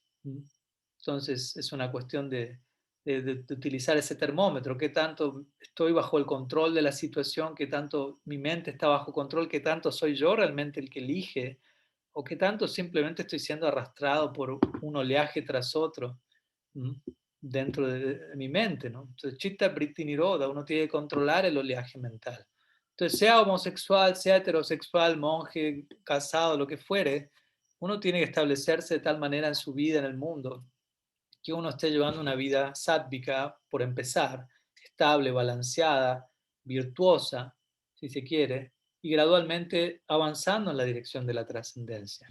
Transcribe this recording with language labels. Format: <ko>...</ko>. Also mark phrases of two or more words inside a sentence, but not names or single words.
<es>Entonces es una cuestión de utilizar ese termómetro, qué tanto estoy bajo el control de la situación, qué tanto mi mente está bajo control, qué tanto soy yo realmente el que elige, o qué tanto simplemente estoy siendo arrastrado por un oleaje tras otro ¿m? Dentro de mi mente, ¿no? Entonces,</es> <sa>चित्त वृत्ति निरोध,</sa> <es>uno tiene que controlar el oleaje mental. Entonces, sea homosexual, sea heterosexual, monje, casado, lo que fuere, uno tiene que establecerse de tal manera en su vida, en el mundo, que uno esté llevando una vida sádvica, por empezar, estable, balanceada, virtuosa, si se quiere, y gradualmente avanzando en la dirección de la trascendencia.</es>